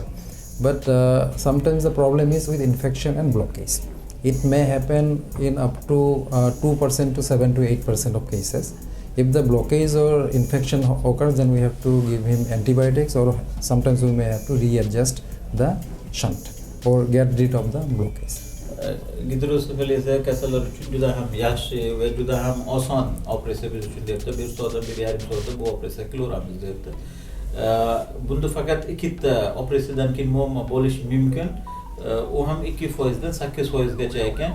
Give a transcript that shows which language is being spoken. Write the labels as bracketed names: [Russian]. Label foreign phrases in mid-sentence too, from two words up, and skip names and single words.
[English] But sometimes the problem is with infection and blockage. It may happen in up to 2% to 7 to 8% of cases. If the blockage or infection occurs, then we have to give him antibiotics, or sometimes we may have to readjust the shunt or get rid of the blockage. [Uzbek] Gidrosefaliya kasallar uchun juda ham yaxshi va juda ham oson operatsiya biz uchun deyapti. 1 soatdan 1,5 soatda bu operatsiya qilaveramiz deyapti. Bunda faqat ikkita operatsiyadan keyin muammo bo'lishi mumkin. U ham 2% dan 8% gacha ekan.